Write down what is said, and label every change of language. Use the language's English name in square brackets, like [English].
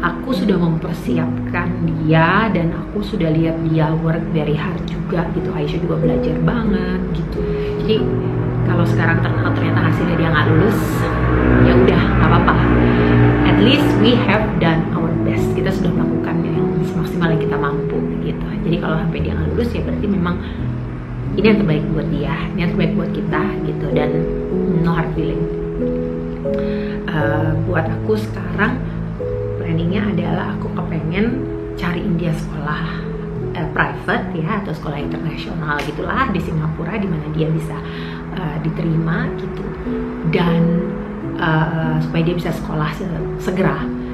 [Indonesian] Aku sudah mempersiapkan dia dan aku sudah lihat dia [English] work very hard [Indonesian] juga gitu. Aisyah juga belajar banget gitu. Jadi kalau sekarang ternyata hasilnya dia nggak lulus, ya udah nggak apa-apa. [English] At least we have done our best. [Indonesian] Kita sudah melakukan yang semaksimal yang kita mampu gitu. Jadi kalau sampai dia nggak lulus ya berarti memang ini yang terbaik buat dia, ini yang terbaik buat kita gitu. [English] Dan no hard feeling. [Indonesian] Buat aku sekarang planningnya adalah aku kepengen cariin dia sekolah private ya, atau sekolah internasional gitulah di Singapura, di mana dia bisa diterima gitu, dan supaya dia bisa sekolah segera.